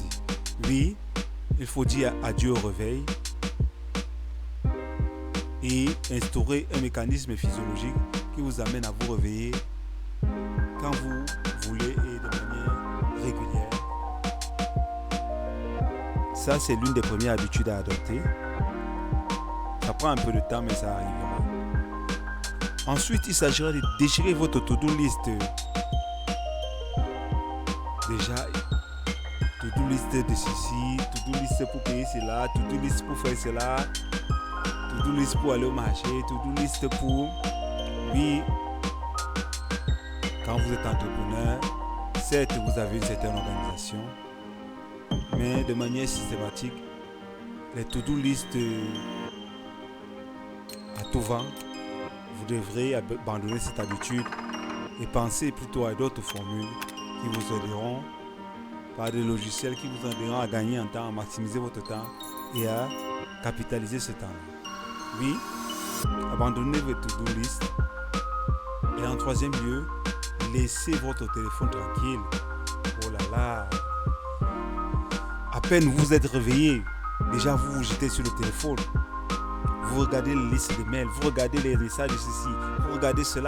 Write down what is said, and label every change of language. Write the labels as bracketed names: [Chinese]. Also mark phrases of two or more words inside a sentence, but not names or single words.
[French] Oui, il faut dire adieu au réveil et instaurer un mécanisme physiologique qui vous amène à vous réveiller quand vous voulez et de manière régulière. Ça, c'est l'une des premières habitudes à adopter. Ça prend un peu de temps, mais ça arrivera. Ensuite, il s'agira de déchirer votre [English] to-do list. [French] Déjà, [English] to-do list [French] de ceci, [English] to-do list [French] pour payer cela, [English] to-do list [French] pour faire cela, [English] to-do list [French] pour aller au marché, [English] to-do list [French] pour... Oui, quand vous êtes entrepreneur, certes, vous avez une certaine organisation, mais de manière systématique, les [English] to-do list [French] à tout vent, vous devrez abandonner cette habitude et penser plutôt à d'autres formules qui vous aideront, par des logiciels qui vous aideront à gagner en temps, à maximiser votre temps et à capitaliser ce temps. Oui, abandonnez votre [English] to-do list. [French] Et en troisième lieu, laissez votre téléphone tranquille. Oh là là! peine vous êtes réveillé, déjà vous vous jetez sur le téléphone. Vous regardez les listes de mails, vous regardez les messages de ceci, vous regardez cela.